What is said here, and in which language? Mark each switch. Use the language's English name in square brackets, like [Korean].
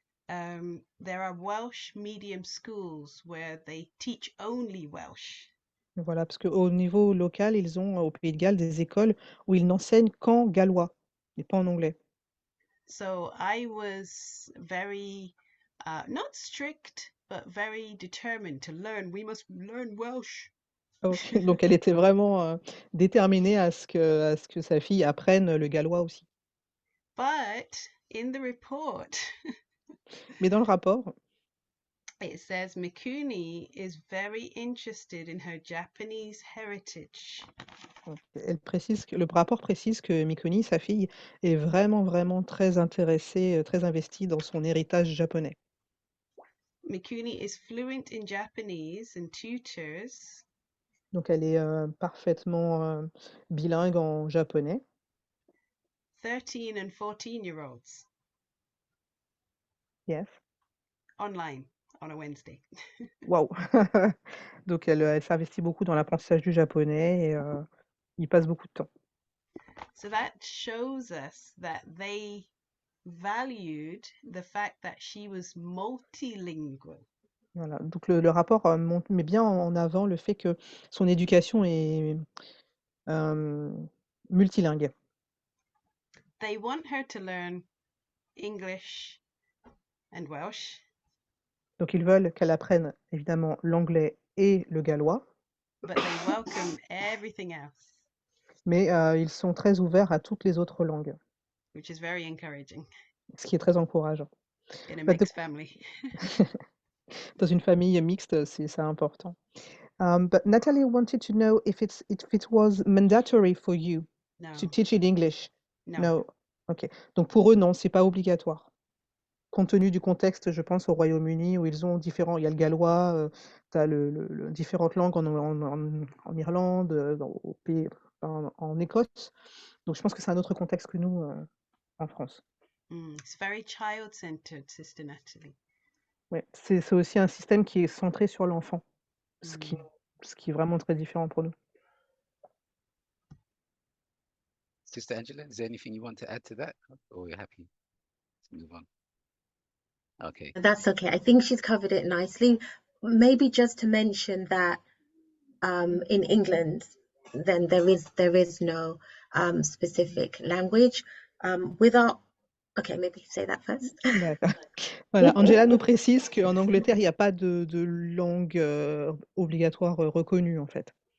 [English] There are Welsh medium schools where they teach only Welsh. [French] Voilà, parce qu'au niveau local, ils ont au Pays de Galles des écoles où ils n'enseignent qu'en gallois, et pas en anglais. [English] So I was very, not strict, but very determined to learn. We must learn Welsh. [French] Ok, donc elle était vraiment déterminée à ce que sa fille apprenne le gallois aussi. [English] But in the report, [French] Mais dans le rapport, [English] it says Mikuni is very interested in her Japanese heritage. [French] le rapport précise que Mikuni, sa fille, est vraiment, vraiment très intéressée, très investie dans son héritage japonais. [English] Mikuni is fluent in Japanese and tutors [French] Donc elle est parfaitement bilingue en japonais. [English] 13 and 14-year-olds Yes. online. on a Wednesday. [French] Waouh! Donc elle s'investit beaucoup dans l'apprentissage du japonais et il passe beaucoup de temps. [English] So that shows us that they valued the fact that she was multilingual. [French] Voilà, donc le rapport, met bien en avant le fait que son éducation est, multilingue. [English] They want her to learn English and Welsh, [French] Donc ils veulent qu'elle apprenne évidemment l'anglais et le gallois, [English] but they welcome everything else, [French] mais ils sont très ouverts à toutes les autres langues, [English] which is very encouraging [French] ce qui est très encourageant. [English] in a But the mixed family. [French] Dans une famille mixte, c'est important. [English] But Natalie wanted to know if it was mandatory for you to No, teach in English. no. No. OK. [French] Donc pour eux, non, c'est pas obligatoire. Compte tenu du contexte, je pense au Royaume-Uni où ils ont différents, il y a le gallois, tu as différentes langues en Irlande, au pays, en Écosse. Donc je pense que c'est un autre contexte que nous, en France. [English] It's very child-centered, Sister Natalie. [French] Ouais, c'est aussi un système qui est centré sur l'enfant, ce Mm. qui est vraiment très différent pour nous. [English] Sister Angela, is there anything you want to add to that, or you're happy to move on? Okay. That's okay. I think she's covered it nicely. Maybe just to mention that in England, then there is no specific language. Okay, maybe say that first. [French] D'accord. Voilà, Angela nous précise qu'en Angleterre, il n'y a pas de langue obligatoire reconnue, en fait.